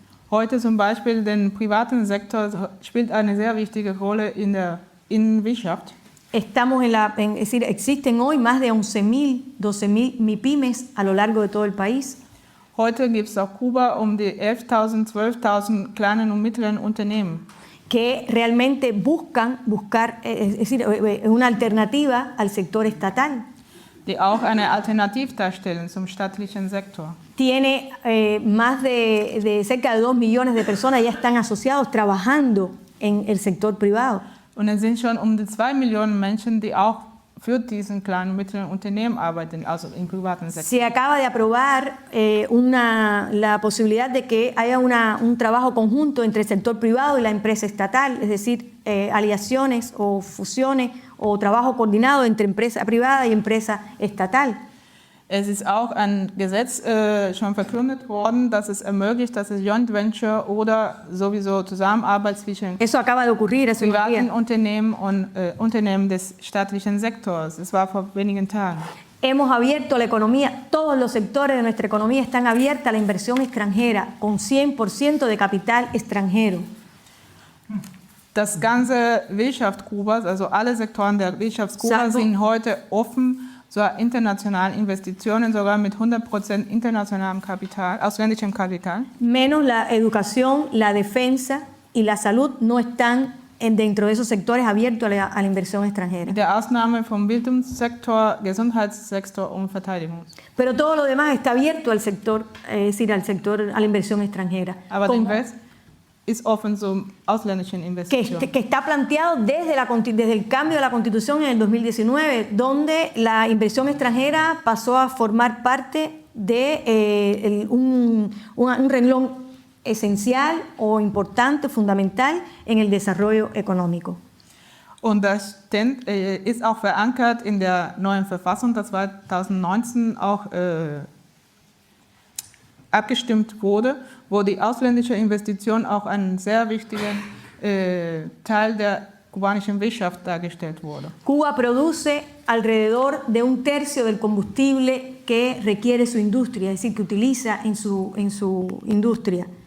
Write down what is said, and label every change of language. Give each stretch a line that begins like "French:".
German: Heute zum Beispiel den privaten Sektor spielt eine sehr wichtige Rolle in der Innenwirtschaft.
Spanish: Estamos es decir, existen hoy más de 12.000 MIPYMES a lo largo de todo el país.
German: Heute gibt es auf Kuba die 11.000, 12.000 kleinen und mittleren Unternehmen,
Spanish: que realmente buscar es decir, una alternativa al sector estatal.
German: die auch eine Alternative darstellen zum staatlichen Sektor.
Spanish: Tiene más de cerca de 2 millones de personas ya están asociados trabajando en el sector privado.
German: Und es sind schon die 2 Millionen Menschen, die auch für diesen kleinen und mittleren Unternehmen arbeiten, also im privaten Sektor.
Spanish: Se acaba de aprobar la posibilidad de que haya un trabajo conjunto entre el sector privado y la empresa estatal, es decir, aliaciones o fusiones o trabajo coordinado entre empresa privada y empresa estatal.
German: Es ist auch ein Gesetz schon verkündet worden, dass es ermöglicht, dass es Joint Venture oder sowieso Zusammenarbeit zwischen
Spanish: Eso acaba de ocurrir hace unos días.
German: privaten Unternehmen und Unternehmen des staatlichen Sektors. Es war vor wenigen Tagen.
Spanish: Hemos abierto la economía, todos los sectores de nuestra economía están abiertos a la inversión extranjera, con 100% de capital extranjero.
German: Das ganze Wirtschaft Kubas, also alle Sektoren der Wirtschaft Kubas
Spanish: Salvo-
German: sind heute offen zur internationalen Investitionen, sogar mit 100% internationalem Kapital, ausländischem Kapital.
Spanish: Menos la educación, la defensa y la salud no están dentro de esos sectores abiertos a la inversión extranjera.
German: Mit der Ausnahme vom Bildungssektor, Gesundheitssektor und Verteidigung.
Spanish: Pero todo lo demás está abierto al sector, es decir, al sector, a la inversión extranjera.
German: Aber
Spanish: Con-
German: der West ist offen zu ausländischen Investitionen.
Spanish: que está planteado desde el cambio de la Constitución en el 2019, donde la inversión extranjera pasó a formar parte de un renglón esencial o importante, fundamental en el desarrollo económico.
German: Und das ist auch verankert in der neuen Verfassung, das 2019 auch abgestimmt wurde, wo die ausländische Investition auch einen sehr wichtigen Teil der kubanischen Wirtschaft dargestellt wurde.
Spanish: Cuba produce alrededor de 1/3 del combustible que requiere su industria, es decir, que utiliza en su industria.